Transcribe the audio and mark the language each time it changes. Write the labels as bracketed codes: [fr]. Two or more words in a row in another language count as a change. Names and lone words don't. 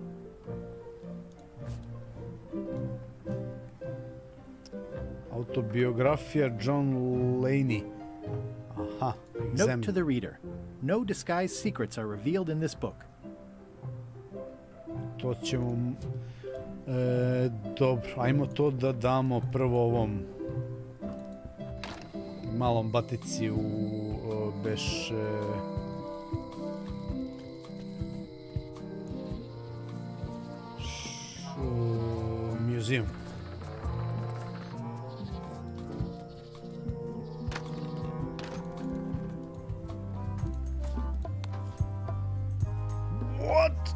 [sr] Autobiografija John Laney. Aha, [en] Note to the reader. No disguised secrets are revealed in this book. [sr] To ćemo... dobro, ajmo to da damo prvo ovom malom batici u beše... museum. [en] What?